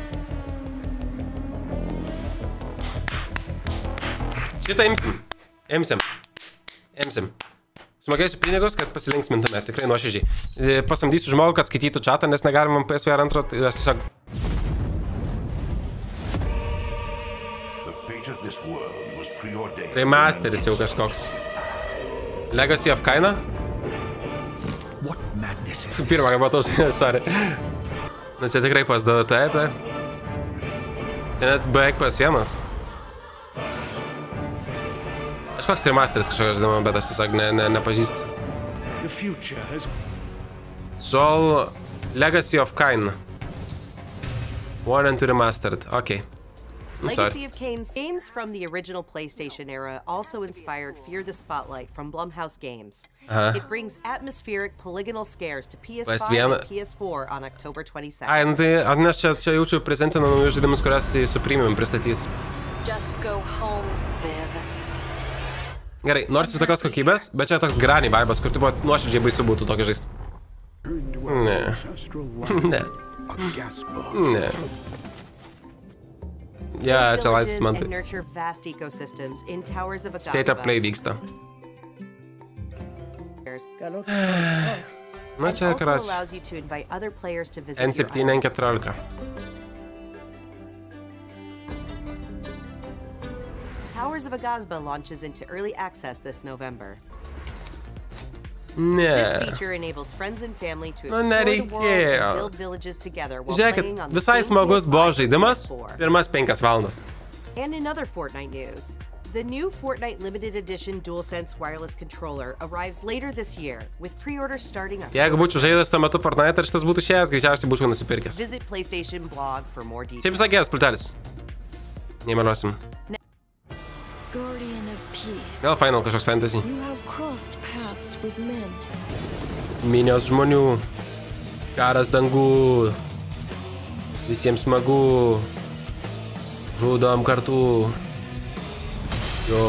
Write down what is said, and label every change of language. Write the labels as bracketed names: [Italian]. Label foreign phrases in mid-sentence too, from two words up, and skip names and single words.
[Lithuanian] Šitą imsim. Sumokėsiu pinigus, kad pasilinksmintume, tikrai nuoširdžiai. Pasamdysiu žmogų, kad skaitytų chatą, nes negalim PSVR 2, tai aš tiesiog... Remasteris jau kažkoks. Legacy of Kaina? Pirmą, kai matau, sorry. Nu, čia tikrai pasdavau, taip. Tai net beveik PS1. Kažkoks remasteris kažkoks, žinoma, bet aš tiesiog nepažįstu. Soul Legacy of Kain. [English] 1 and 2 remastered, okay. Legacy of Kain games from the original PlayStation era also inspired Fear the Spotlight from Blumhouse Games. It brings atmospheric polygonal scares to PS5 and PS4 on October 22nd. [Lithuanian] Ai, nu tai, nes čia jaučiu prezentina naujus žaidimus, kurias su Premium pristatys. [English] Just go home, Viv. [Lithuanian] Gerai, nors ir tokios kokybės, bet čia toks Granny vibas, kur tipo nuoširdžiai baisu būtų tokį žaist. Ne. Ja, čia laisvas man tai. State of Play vyksta. Na čia karač. N7, N14. [English] Towers of Agazba launches into early access this November. [Lithuanian] Ne. [English] This feature enables friends and family to explore the world and build villages together while playing on the [Lithuanian] visai smagus buvo žaidimas, pirmas 5 valandas. [English] And in other Fortnite news, the new Fortnite Limited Edition DualSense wireless controller arrives later this year, with pre-orders starting up. [Lithuanian] Jeigu būčiau žaidęs tuo metu Fortnite, ar šitas būtų išėjęs, greičiausiai būčiau nusipirkęs. [English] Visit PlayStation blog for more details. [Lithuanian] Šiaip visai geras pultelis. Neįmeluosim. Gal Final kažkoks fantasy. Minios žmonių. Karas dangų. Visiems smagu. Žudom kartu. Jo.